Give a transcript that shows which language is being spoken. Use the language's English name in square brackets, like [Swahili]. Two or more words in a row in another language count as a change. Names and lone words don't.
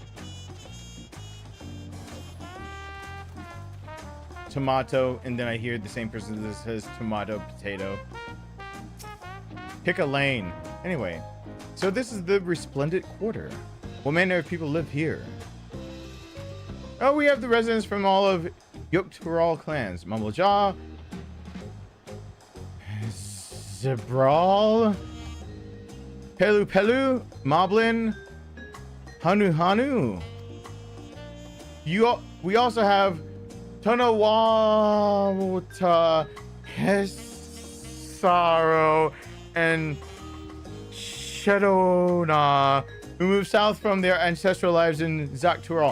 [English] Tomato, and then I hear the same person that says tomato, potato. Pick a lane. Anyway, so this is the Resplendent Quarter. What manner of people live here? Oh, we have the residents from all of Yogg-Turall clans. Mumblejaw, Zabral, Pelu Pelu, Moblin, Hanu Hanu. We also have Tonawata, Hesaro, and Shadowna, who moved south from their ancestral lives in Yogg-Turall.